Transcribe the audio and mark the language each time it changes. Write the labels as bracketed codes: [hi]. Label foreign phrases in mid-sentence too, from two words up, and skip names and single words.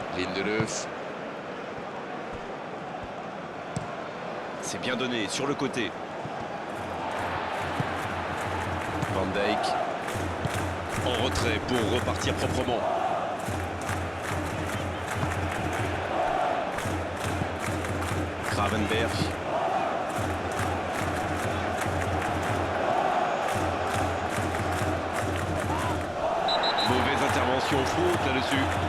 [fr] Lindelöf. C'est bien donné, sur le côté. Van Dijk. En retrait pour repartir proprement. Gravenberch. Mauvaise intervention, faute là-dessus.